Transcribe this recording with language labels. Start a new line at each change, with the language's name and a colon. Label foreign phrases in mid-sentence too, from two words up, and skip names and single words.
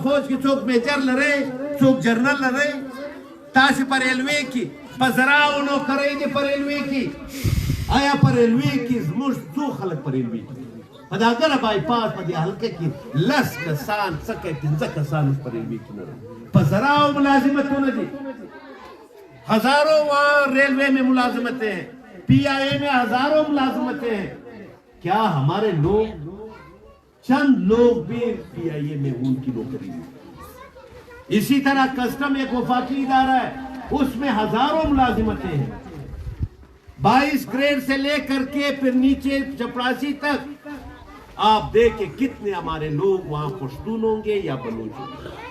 Pashto: فوج کې څوک میجر لرئ څوک جرنل لرئ تاسې په ریلوې کې په زراعو نوکرۍ دي په ریلوې کې آیا په ریلوې کې زموږ څو خلک په ریلوې کې په دا ګره بایپاس په دې حلقه کې 10 کسان څه کوي 15 کسان په ریلوې کې نه په زراعو ملازمتونه دي
Urdu: ہزاروں وہاں ریلوے میں ملازمتیں ہیں PIA میں ہزاروں ملازمتیں ہیں کیا ہمارے لوگ چند لوگ بھی PIA میں ان کی نوکری ہیں اسی طرح کسٹم ایک وفاقی ادارہ ہے اس میں ہزاروں ملازمتیں ہیں 22 گریڈ سے لے کر کے پھر نیچے چپراسی تک آپ دیکھیں کتنے ہمارے لوگ وہاں پشتون ہوں گے یا بلوچ ہوں گے